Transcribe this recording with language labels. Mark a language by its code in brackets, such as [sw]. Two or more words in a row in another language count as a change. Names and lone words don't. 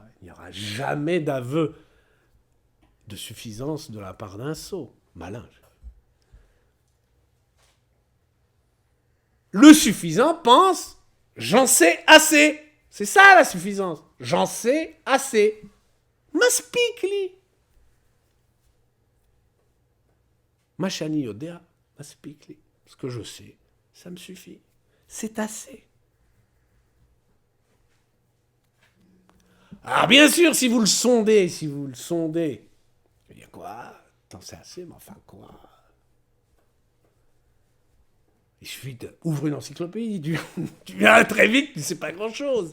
[fr] Il n'y aura jamais d'aveu de suffisance de la part d'un sot. Malin. Le suffisant pense, j'en sais assez. C'est ça la suffisance. J'en sais assez. [he] מספיק לי. מה שאני יודע, מספיק לי. [fr] Ce que je sais, ça me suffit. C'est assez. Alors bien sûr, si vous le sondez, je veux dire quoi ? T'en sais assez, mais enfin quoi ? Il suffit d'ouvrir une encyclopédie, tu verras très vite, tu ne sais pas grand-chose.